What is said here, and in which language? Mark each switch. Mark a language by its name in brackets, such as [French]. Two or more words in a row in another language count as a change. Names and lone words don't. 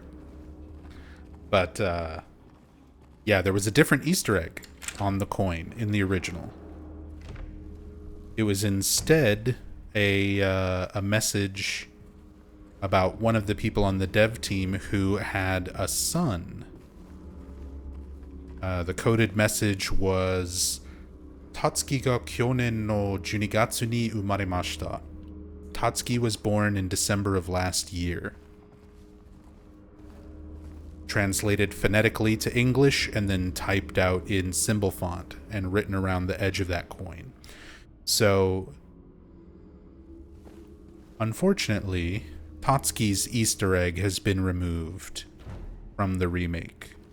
[English] But, yeah, there was a different Easter egg on the coin in the original. It was instead a message about one of the people on the dev team who had a son. The coded message was, [Japanese] Tatsukiが去年の十二月に生まれました. [English] Tatsuki was born in December of last year. Translated phonetically to English and then typed out in symbol font and written around the edge of that coin. So, unfortunately, Tatsuki's Easter egg has been removed from the remake.